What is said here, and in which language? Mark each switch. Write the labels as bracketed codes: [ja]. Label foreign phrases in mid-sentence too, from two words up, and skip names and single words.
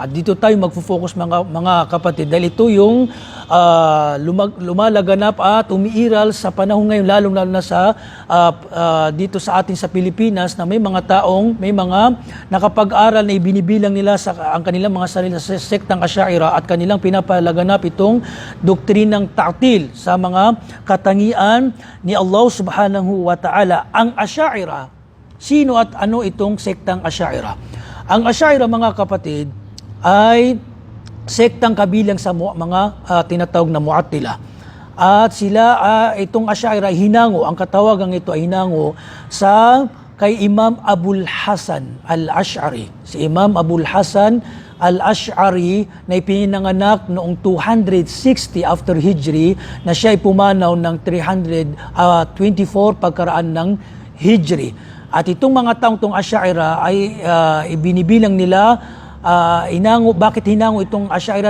[tl] Dito tayo magfo-focus mga kapatid dahil ito yung lumalaganap at umiiral sa panahon ngayon, lalo na sa dito sa atin sa Pilipinas, na may mga nakapag-aral na ibinibilang nila ang kanilang mga sarili sa sektang Asy'ariyah at kanilang pinapalaganap itong doktrinang ta'til sa mga katangian ni Allah [ar] سبحانه وتعالى. [tl] Ang Asy'ariyah, sino at ano itong sektang Asy'ariyah? Ang Asy'ariyah, mga kapatid, ay sektang kabilang sa mga tinatawag na Mu'attila. At sila, itong Asy'ariyah, hinango, ang katawagang ito ay hinango sa kay Imam Abul Hasan al-Ash'ari. Si Imam Abul Hasan al-Ash'ari na ipinanganak noong 260 after Hijri, na siya ay pumanaw ng 324 pagkaraan ng Hijri. At itong mga taong itong Asy'ariyah ay ibinibilang nila, bakit hinango itong Asy'ariyah?